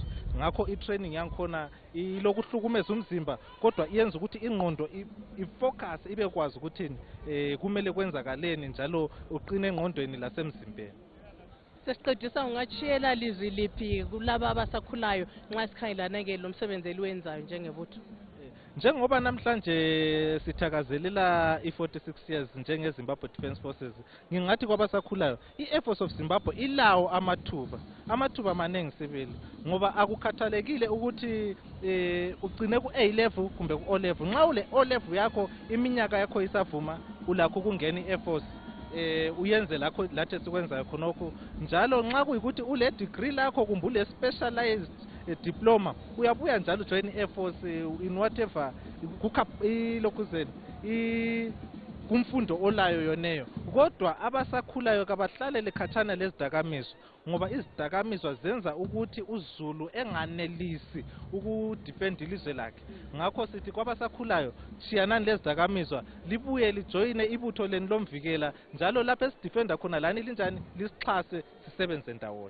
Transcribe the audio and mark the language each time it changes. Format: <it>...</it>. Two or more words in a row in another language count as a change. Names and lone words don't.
<nd>Ngakho i-training yangikhona ilokuhlukumeza umzimba kodwa iyenza ukuthi ingqondo ifocus ibekwazi ukuthi kumele kwenzakaleni njalo uqine engqondweni lasemzimbeni. Sesiqedisa ungachiyela lizwi liphi kulaba abasakhulayo nxa sikhangelana lo msebenzi eliwenzayo njengebutho? Njengoba namhlanje sithakazelela i-46 years njenge-Zimbabwe Defence Forces, ngingathi kwabasakhulayo i-Air Force of Zimbabwe ilawo amathuba maningi sibili ngoba akukhathalekile ukuthi ugcine ku-A level kumbe ku-O level. Nxa ule O level yakho iminyaka yakho isavuma ulakho ukungena i-Air Force uyenze lakho lathi sikwenzayo khonokho njalo nxa kuyikuthi ule degree lakho kumbe ule</nd> <en>specialized diploma</en> <nd>uyabuya njalo join i-Air Force</nd> <en>in whatever</en> <nd>ilokuzeni kumfundo olayo yoneyo. Kodwa abasakhulayo kabahlalele khatshana lezidakamizwa ngoba izidakamizwa zenza ukuthi uZulu enganelisi ukudefend ilizwe lakhe. Ngakho sithi kwabasakhulayo shiyanani lezidakamizwa libuye lijoyine ibutho leni lomvikela njalo lapho esidefenda khona lani linjani lisixhase sisebenze ndawonye.</nd>